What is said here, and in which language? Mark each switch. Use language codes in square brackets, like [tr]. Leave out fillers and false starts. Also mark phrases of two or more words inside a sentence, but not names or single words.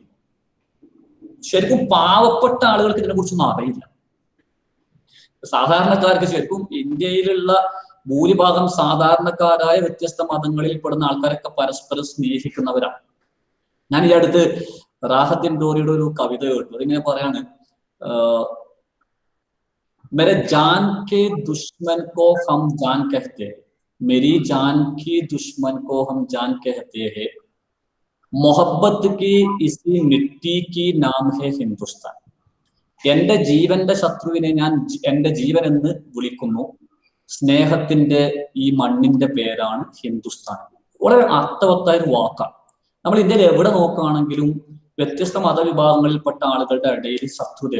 [ml] ശരിക്കും പാവപ്പെട്ട ആളുകൾക്ക് ഇതിനെ കുറിച്ചൊന്നും അറിയില്ല. സാധാരണക്കാർക്ക് ശരിക്കും ഇന്ത്യയിലുള്ള ഭൂരിഭാഗം സാധാരണക്കാരായ വ്യത്യസ്ത മതങ്ങളിൽ പെടുന്ന ആൾക്കാരൊക്കെ പരസ്പരം സ്നേഹിക്കുന്നവരാണ്. ഞാൻ ഈ അടുത്ത് റാഹത്തിൻ ഡോറിയുടെ ഒരു കവിത കേട്ടു. അതിങ്ങനെ പറയാണ്, [hi] मेरे जान के दुश्मन को हम जान कहते हैं, मेरी जान की दुश्मन को हम जान कहते हैं, मोहब्बत की इसी मिट्टी की नाम है हिंदुस्तान. [ml] എന്റെ ജീവന്റെ ശത്രുവിനെ ഞാൻ എന്റെ ജീവൻ എന്ന് വിളിക്കുന്നു, സ്നേഹത്തിന്റെ ഈ മണ്ണിന്റെ പേരാണ് ഹിന്ദുസ്ഥാൻ. വളരെ അർത്ഥവത്തായ ഒരു വാക്കാണ്. നമ്മൾ ഇന്ത്യയിൽ എവിടെ നോക്കുകയാണെങ്കിലും വ്യത്യസ്ത മതവിഭാഗങ്ങളിൽപ്പെട്ട ആളുകളുടെ ഇടയിൽ ശത്രുതയില്ല.